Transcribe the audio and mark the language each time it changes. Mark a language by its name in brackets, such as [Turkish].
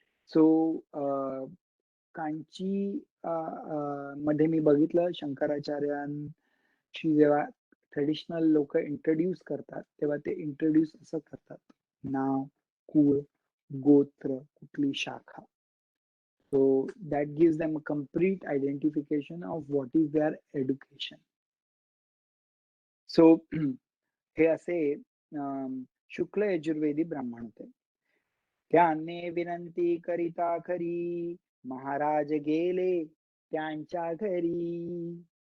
[Marathi] So Kanchi मध्ये मी बघितलं शंकराचार्यांशी जेव्हा ट्रेडिशनल लोक इंट्रोड्यूस करतात, तेव्हा ते इंट्रोड्यूस असं करतात, नाव, कुळ, गोत्र, कुठली शाखा. [English] So that gives them a complete identification of what is their education. [Marathi] So हे असे शुक्ल यजुर्वेदी ब्राह्मण होते. त्याने विनंती करिता खरी महाराज गेले त्यांच्या घरी.